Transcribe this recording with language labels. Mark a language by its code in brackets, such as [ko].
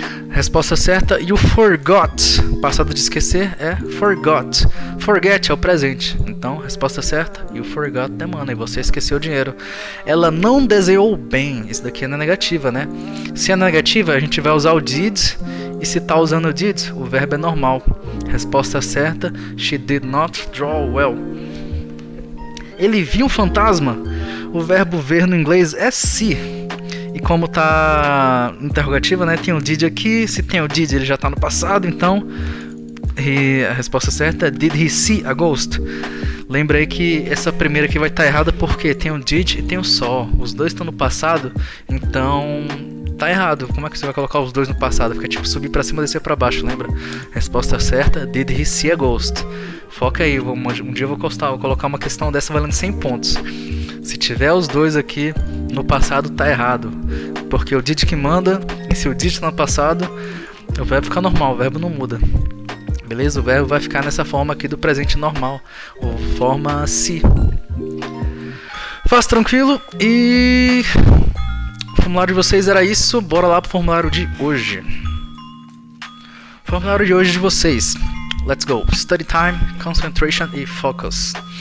[pt] Resposta certa, [en] you forgot. [pt] Passado de esquecer é forgot. Forget é o presente. Então, resposta certa, [en] you forgot the money. [pt] Você esqueceu o dinheiro. Ela não desenhou bem. Isso daqui é na negativa, né? Se é na negativa, a gente vai usar o did. E se tá usando o did, o verbo é normal. Resposta certa, [en] she did not draw well. [pt] Ele viu um fantasma. O verbo ver no inglês é see. E como tá interrogativa, né? Tem o did aqui. Se tem o did, ele já tá no passado. Então, a resposta certa é [en] did he see a ghost? [pt] Lembra aí que essa primeira aqui vai estar errada porque tem o did e tem o saw. Os dois estão no passado, então tá errado. Como é que você vai colocar os dois no passado? Fica tipo subir pra cima e descer pra baixo, lembra? Resposta certa, [en] did he see a ghost? [pt] Foca aí, um dia eu vou colocar uma questão dessa valendo 100 pontos. Se tiver os dois aqui no passado, tá errado. Porque o did que manda, e se o did tá no passado, o verbo fica normal, o verbo não muda. Beleza? O verbo vai ficar nessa forma aqui do presente normal, ou forma se. Faz tranquilo e... O formulário de vocês era isso, bora lá pro formulário de hoje. Formulário de hoje de vocês. [en] Let's go. Study time, concentration e focus.